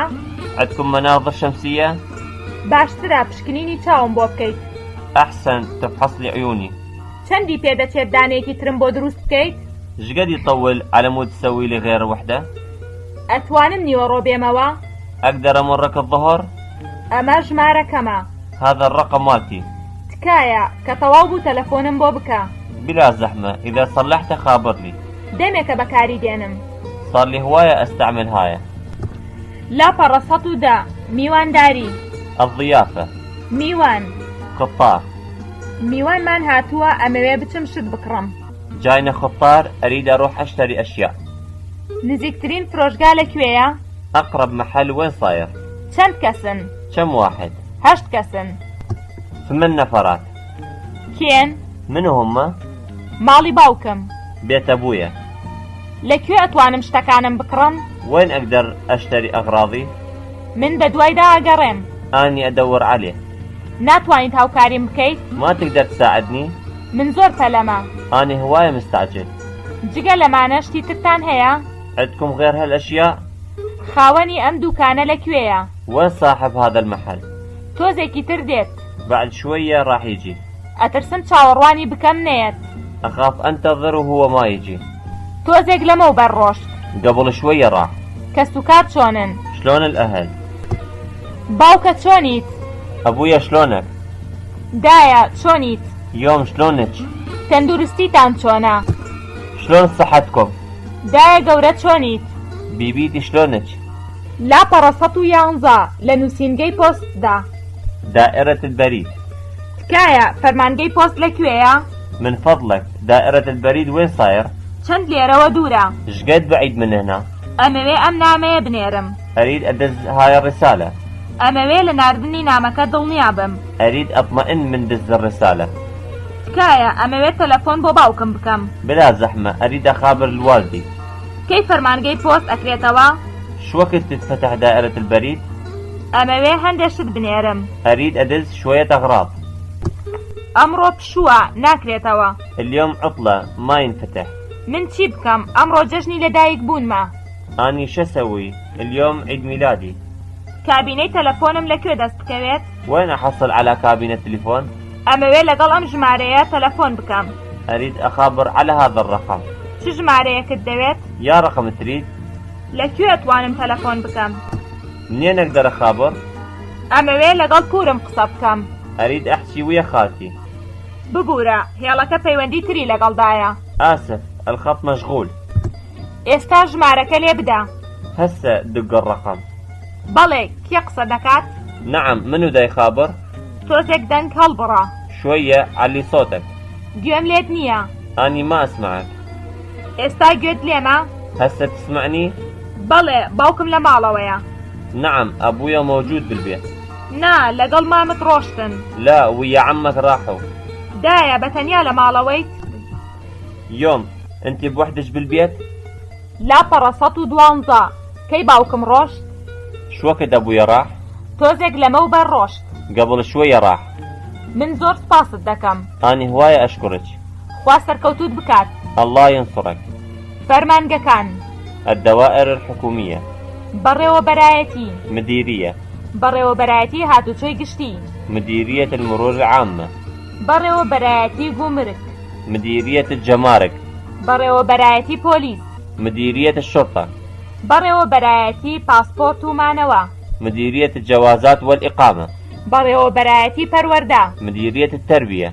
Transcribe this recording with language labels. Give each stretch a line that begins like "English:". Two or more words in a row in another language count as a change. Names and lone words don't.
Arabic: عندكم مناظر شمسية؟
Central Kurdish: باشترە پشکنینی چاوم بۆ بکەیت.
Arabic: أحسن تفحص لي عيوني.
Central Kurdish: چەندی پێدەچێت دانەیەکی ترم بۆ دروست بکەیت؟
Arabic: شقد يطول على مود تسوي لي غير وحدة؟
Central Kurdish: ئەتوانم نیوەڕۆ بێمەوە؟
Arabic: أقدر أمرك الظهر؟
Central Kurdish: ئەمە ژمارەکەمە.
Arabic: هذا الرقم مالتي.
Central Kurdish: تکایە کە تەواو بوو تەلەفۆنم بۆ بکە.
Arabic: بلا زحمة، إذا صلحت خابرني.
Central Kurdish: دەمێکە بەکاری دێنم.
Arabic: صار لي هواية أستعمل هاي.
Central Kurdish: لاپەڕە 110 میوانداری.
Arabic: الضيافة.
Central Kurdish: میوان.
Arabic: خطار.
Central Kurdish: میوانمان هاتووە ئەمەوێ بچم شت بکڕم.
Arabic: جاينا خطار، أريد أروح أشتري أشياء.
Central Kurdish: نزیکترین فرۆشگا لەکوێیە؟
Arabic: أقرب محل وين صاير؟
Central Kurdish: چەند کەسن؟
Arabic: كم واحد؟
Central Kurdish: 8 کەسن.
Arabic: 8 نفرات.
Central Kurdish: کێن؟
Arabic: من هم؟
Central Kurdish: ماڵی باوکم.
Arabic: بيت أبويا.
Central Kurdish: لەکوێ ئەتوانم شتەکانم بکڕم؟
Arabic: وين أقدر أشتري أغراضي؟
Central Kurdish: من بە دوایدا ئەگەڕێم.
Arabic: أني أدور عليه.
Central Kurdish: ناتوانیت هاوکاریم بکەیت؟
Arabic: ما تقدر تساعدني؟
Central Kurdish: من زۆر پەلەمە.
Arabic: أنا هواية مستعجل.
Central Kurdish: جگە لەمانە شتی ترتان هەیە؟
Arabic: عندكم غير هالأشياء؟
Central Kurdish: خاوەنی ئەم دوکانە لەکوێیە؟
Arabic: وين صاحب هذا المحل؟
Central Kurdish: تۆزێکی تر دێت.
Arabic: بعد شوية راح يجي.
Central Kurdish: ئەترسم چاوەڕوانی بکەم نێت.
Arabic: أخاف أنتظر وهو ما يجي.
Central Kurdish: تۆزێک لەمە بەرڕۆشت.
Arabic: قبل شوية راح.
Central Kurdish: کەس و کار چۆنن؟
Arabic: شلون الأهل؟
Central Kurdish: باوکە چۆنیت؟
Arabic: أبويا شلونك؟
Central Kurdish: دایە چۆنیت؟
Arabic: يوم شلونك؟
Central Kurdish: تەندروستیتان چۆنە؟
Arabic: شلون صحتكم؟
Central Kurdish: دایە گەورە چۆنیت؟
Arabic: بيبيتي شلونك؟
Central Kurdish: لاپەڕە 111 لە نووسینگەی پۆستدا.
Arabic: دائرة البريد.
Central Kurdish: تکایە فەرمانگەی پۆست لەکوێیە؟
Arabic: من فضلك دائرة البريد وين صاير؟
Central Kurdish: چەند لێرەوە دوورە؟
Arabic: شقد بعيد من هنا؟
Central Kurdish: ئەمەوێ ئەم نامەیە بنێرم.
Arabic: أريد أدز هاي الرسالة.
Central Kurdish: ئەمەوێ لە ناردنی نامەکە دڵنیا بم.
Arabic: أريد أطمئن من دز الرسالة.
Central Kurdish: تکایە ئەمەوێت تەلەفۆن بۆ باوکم بکەم.
Arabic: بلا زحمة، أريد أخابر الوالدي.
Central Kurdish: کەی فەرمانگەی پۆست ئەکرێتەوە؟
Arabic: شو وقت تتفتح دائرة البريد؟
Central Kurdish: ئەمەوێ هەندێک شت بنێرم.
Arabic: أريد أدز شوية أغراض.
Central Kurdish: ئەمڕۆ پشووە ناکرێتەوە.
Arabic: اليوم عطلة ما ينفتح.
Central Kurdish: من چی بکەم؟ ئەمڕۆ جەژنی لەدایک بوونمە.
Arabic: أني شو أسوي؟ اليوم عيد ميلادي.
Central Kurdish: کابینەی تەلەفۆنم لەکوێ دەست بکەوێت؟
Arabic: وين أحصل على كابينة تليفون؟
Central Kurdish: ئەمەوێ لەگەڵ ئەم ژمارەیە تەلەفۆن بکەم.
Arabic: أريد أخابر على هذا الرقم.
Central Kurdish: چ ژمارەیەکت دەوێت؟
Arabic: يا رقم تريد؟
Central Kurdish: لەکوێ ئەتوانم تەلەفۆن بکەم؟
Arabic: منين أقدر أخابر؟
Central Kurdish: ئەمەوێ لەگەڵ پورم قسە بکەم.
Arabic: أريد أحكي ويا خالتي.
Central Kurdish: ببوورە هێڵەکە پەیوەندی تری لەگەڵدایە.
Arabic: آسف الخط مشغول.
Central Kurdish: ئێستا ژمارەکە لێ بدە.
Arabic: هسه دق الرقم.
Central Kurdish: بەڵێ کێ قسە دەکات؟
Arabic: نعم، منو داي خابر؟
Central Kurdish: تۆزێک دەنگ هەڵبڕە.
Arabic: شوية علي صوتك.
Central Kurdish: گوێم لێت نییە.
Arabic: أني ما أسمعك.
Central Kurdish: ئێستا گوێت لێمە؟
Arabic: هسه تسمعني؟
Central Kurdish: بەڵێ باوکم لە ماڵەوەیە.
Arabic: نعم، أبويا موجود بالبيت.
Central Kurdish: نا لەگەڵ مامت ڕۆشتن.
Arabic: لا، ويا عمك راحوا.
Central Kurdish: دایە بەتەنیا لە ماڵەوەیت؟
Arabic: يوم أنت بوحدش بالبيت؟
Central Kurdish: لاپەڕە 112 کەی باوکم ڕۆشت؟
Arabic: شو وقت أبويا راح؟
Central Kurdish: تۆزێک لەمەوبەر ڕۆشت.
Arabic: قبل شوية راح.
Central Kurdish: من زۆر سپاست دەکەم.
Arabic: أني هواية أشكرك.
Central Kurdish: خوا سەرکەوتوت بکات.
Arabic: الله ينصرك.
Central Kurdish: فەرمانگەکان.
Arabic: الدوائر الحكومية.
Central Kurdish: بەڕێوەبەرایەتی.
Arabic: مديرية.
Central Kurdish: بەڕێوەبەرایەتی هاتوچۆی گشتی.
Arabic: مديرية المرور العامة.
Central Kurdish: بەڕێوەبەرایەتی گومرک.
Arabic: مديرية الجمارك.
Central Kurdish: بەڕێوەبەرایەتی پۆلیس.
Arabic: مديرية الشرطة.
Central Kurdish: بەڕێوەبەرایەتی پاسپۆرت و مانەوە.
Arabic: مديرية الجوازات والإقامة.
Central Kurdish: بەڕێوەبەرایەتی پەروەردە.
Arabic: مديرية التربية.